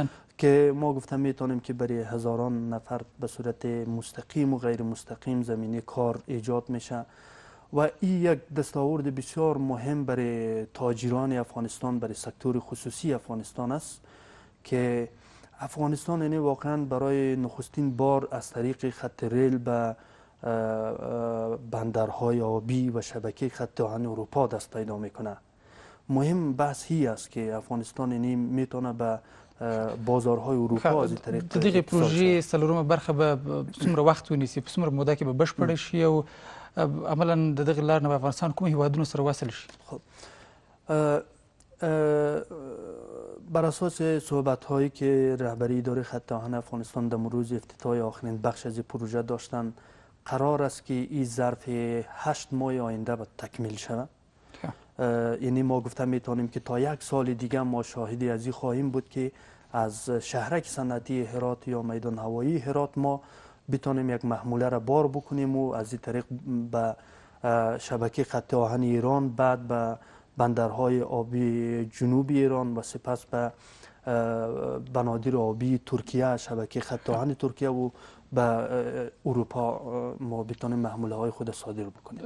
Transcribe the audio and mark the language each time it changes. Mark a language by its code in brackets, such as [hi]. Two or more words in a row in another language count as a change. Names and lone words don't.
[fa] که ما گفتم میتونیم که برای هزاران نفر به صورت مستقیم و غیر مستقیم زمینه کار ایجاد میشه و این یک دستاورد بسیار مهم برای تاجران افغانستان، برای سکتور خصوصی افغانستان است که افغانستان یعنی واقعا برای نخستین بار از طریق خط ریل به بندرهای آبی و شبکه خط آهن اروپا دست پیدا میکنه. مهم بحث هی است که افغانستان یعنی میتونه به بازارهای اروپا از این طریق [ps] د دغه پروژې څلورمه برخه به څومره وخت ونیسي؟ په څومره موده کې به بشپړه شي او عملا د دغه لار نه به افغانستان کوم هیوادونو سره وصل شي؟ [fa] خب بر اساس صحبت هایی که رهبری اداره خط آهن افغانستان در روز افتتاح آخرین بخش از پروژه داشتن، قرار است که این ظرف 8 ماه آینده به تکمیل شود. یعنی ما گفتم میتونیم که تا یک سال دیگه ما شاهدی از این خواهیم بود که از شهرک صنعتی هرات یا میدان هوایی هرات ما بتونیم یک محموله را بار بکنیم و از این طریق به شبکه خط آهن ایران، بعد به بندرهای آبی جنوبی ایران و سپس به بنادر آبی ترکیه، شبکه خط آهن ترکیه و به اروپا ما بتونیم محموله های خود صادر بکنیم.